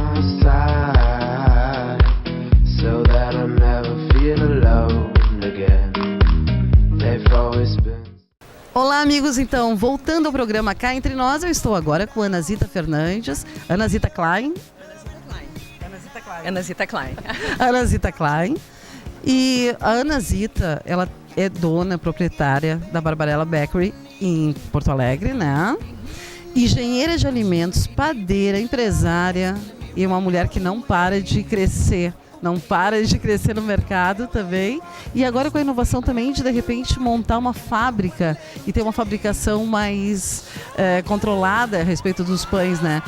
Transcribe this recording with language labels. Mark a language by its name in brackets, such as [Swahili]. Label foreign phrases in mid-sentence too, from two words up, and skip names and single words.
[English] side so that I never feel alone again. They've always been. [Portuguese] Olá, amigos. Então, voltando ao programa Cá Entre Nós, eu estou agora com Ana Zita Fernandes, Ana Zita Klein. Ana Zita Klein. Ana Zita Klein. E a Ana Zita, ela é dona, proprietária da Barbarella Bakery em Porto Alegre, né? Engenheira de alimentos, padeira, empresária e uma mulher que não para de crescer. Não para de crescer no mercado também. E agora com a inovação também de repente, montar uma fábrica e ter uma fabricação mais controlada a respeito dos pães, né?